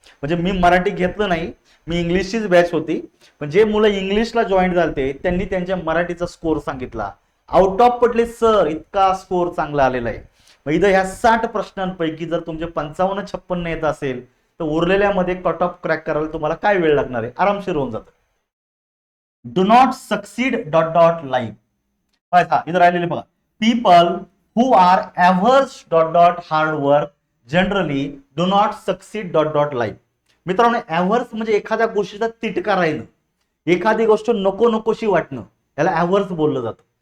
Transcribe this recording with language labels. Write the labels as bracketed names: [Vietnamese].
[Marathi] म्हणजे मी मराठी घेतलं नाही, मी इंग्लिशचीच बॅच होती. पण जे मुलं इंग्लिशला जॉईन झाले त्यांनी त्यांच्या मराठीचा स्कोर सांगितला, आउट ऑफ पडले सर, इतका स्कोर चांगला आलेला आहे. मग इथं ह्या 60 प्रश्नांपैकी जर तुमचे 55-56 येत असेल तर उरलेल्यामध्ये कट ऑफ क्रॅक करायला तुम्हाला काय वेळ लागणार आहे, आरामशीर होऊन जातं. [English] Do not succeed dot dot life. [Marathi] इथं राहिलेले बघा, [English] People who are averse dot dot hard work generally do not succeed dot dot life. [Marathi] मित्रांनो, averse म्हणजे एखाद्या गोष्टीचा तिटका राहणं, एखादी गोष्ट नको नकोशी वाटणं, याला averse बोललं जातं.